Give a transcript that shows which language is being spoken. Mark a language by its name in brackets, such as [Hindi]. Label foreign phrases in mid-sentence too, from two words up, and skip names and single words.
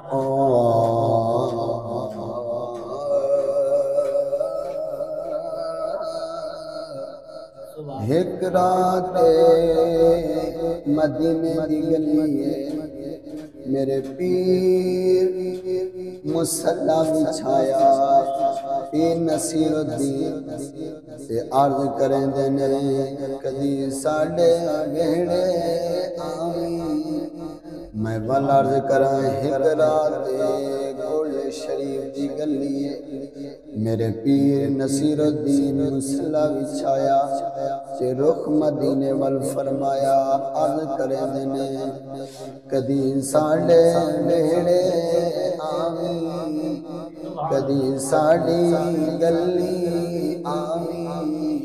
[Punjabi] ایک رات مدینے دی گلی ہے، میرے پیر مصلی بچھایا، پیر نصیر الدین تے عرض کریں دینے کدی ساڑے ویڑے آمین۔ میں ول عرض کریں ایک رات گل شریف دی گلی ہے، میرے پیر نصیر الدین مصلی بچھایا تے رخ مدینے وال فرمایا، عرض کریں دینے کدی ساڑے ویڑے آمین، کدی ساڑی گلی آمین۔